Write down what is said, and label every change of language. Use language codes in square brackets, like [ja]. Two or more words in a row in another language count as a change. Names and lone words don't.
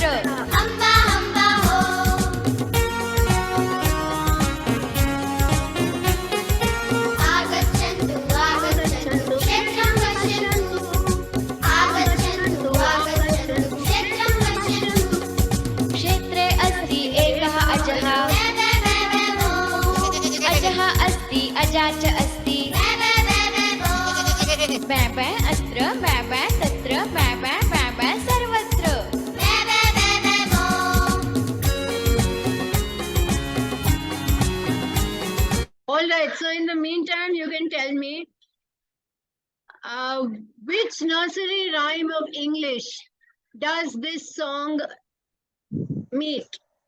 [sa] अम्बा अम्बा हो आगच्छन्तु आगच्छन्तु क्षेत्रं पश्यन्तु आगच्छन्तु आगच्छन्तु क्षेत्रं पश्यन्तु क्षेत्रे अस्ति एकः अजः अजः अस्ति अजा च अस्ति बै बै अत्र बै बै तत्र बै बै बै बै सर्वत्र [en] All right, so in the meantime, you can tell me which nursery rhyme of English does this song meet?